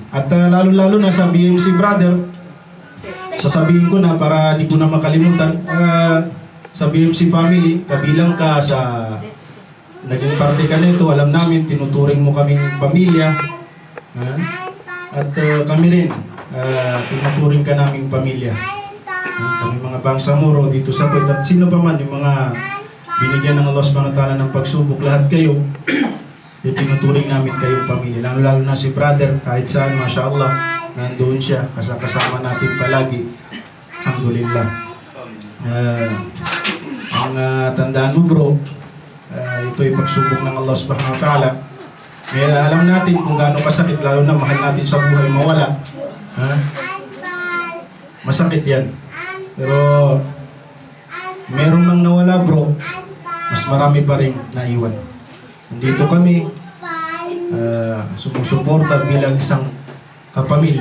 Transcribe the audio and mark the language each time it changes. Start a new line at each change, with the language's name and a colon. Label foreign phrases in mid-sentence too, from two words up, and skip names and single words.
Filipino: At lalo-lalo na sa BMC brother, sasabihin ko na para di ko na makalimutan, sa BMC family, kabilang ka sa naging parte ka nito, alam namin, tinuturing mo kaming pamilya. At kami rin, tinuturing ka naming pamilya. Kami mga Bangsamoro dito sa Kuwait. At sino pa man yung mga binigyan ng Allah
Arabic: سبحانه وتعالى
Filipino: ng pagsubok, lahat kayo, yung tinuturing namin kayong pamilya. Lalo na si brother, kahit saan, mashallah, nandoon siya, kasama natin palagi. Alhamdulillah. Ang tandaan mo bro, ito ay pagsubok ng Allah
Arabic: سبحانه وتعالى.
Filipino: Kaya alam natin kung gaano kasakit, lalo na mahal natin sa buhay mawala. Masakit yan. Pero meron nang nawala bro, mas marami pa rin naiwan. Nandito kami, sumusuporta bilang isang kapamilya.